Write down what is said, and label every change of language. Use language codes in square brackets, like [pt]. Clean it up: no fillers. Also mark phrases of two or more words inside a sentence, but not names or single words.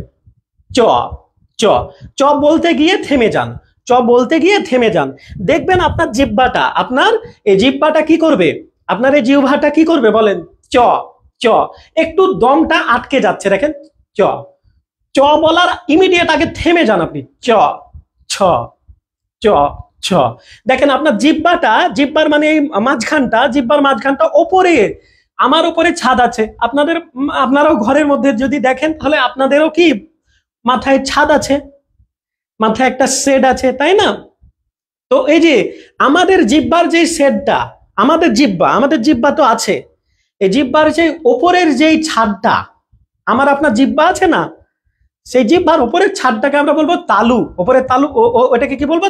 [bn] চ, চ, চ বলতে গিয়ে থেমে যান, চ বলতে গিয়ে থেমে যান। দেখবেন আপনার জিহ্বাটা, আপনার এই জিহ্বাটা কি করবে, আপনার এই জিহ্বাটা কি করবে বলেন? চ, চ, একটু দমটা আটকে যাচ্ছে, দেখেন, চ, চ বলার ইমিডিয়েট আগে থেমে যান আপনি, চ, ছ, চ, ছ। দেখেন আপনার জিহ্বাটা, জিহ্বার মানে এই মাঝখানটা, জিহ্বার মাঝখানটা ওপরে, আমার উপরে ছাদ আছে, আপনাদের, আপনারাও ঘরের মধ্যে যদি দেখেন তাহলে আপনাদেরও কি মাথায় ছাদ আছে, মাথায় একটা শেড আছে, তাই না? তো এই যে আমাদের জিহ্বার যে শেডটা, আমাদের জিহ্বা তো আছে, এই জিহ্বার যে ওপরের যেই ছাদটা, আমার আপনার জিহ্বা আছে না, সেই জিহ্বার উপরের ছাদটাকে আমরা বলবো তালু, উপরের তালু, ওটাকে কি বলবো?